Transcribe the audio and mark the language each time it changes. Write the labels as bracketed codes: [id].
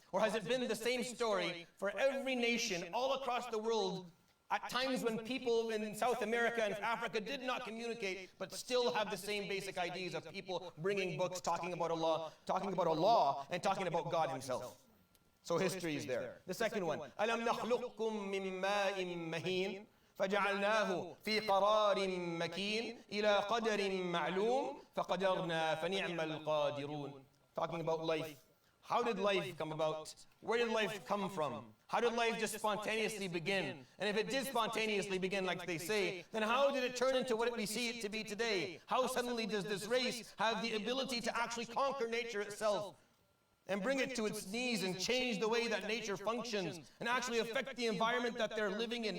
[en] Or has it been the same story for every nation all across the world at times when people in South America and Africa did not communicate but still have the same basic ideas of people bringing books, talking about Allah, and talking about God Himself? So history is there. The second one, [ar] أَلَمْ نَخْلُقكُم مِّن مَّاءٍ مَّهِينٍ فجعلناه في قرار مكين إلى قدر معلوم فقدرنا فنعم القادرون. [en] Talking about life. How did life come about? Where did life come from? How did life just spontaneously begin? And if it did spontaneously begin like they say, then how did it turn into what we see it to be today? How suddenly does this race have the ability to actually conquer nature itself and bring it to its knees and change the way that nature functions and actually affect the environment that they're living in?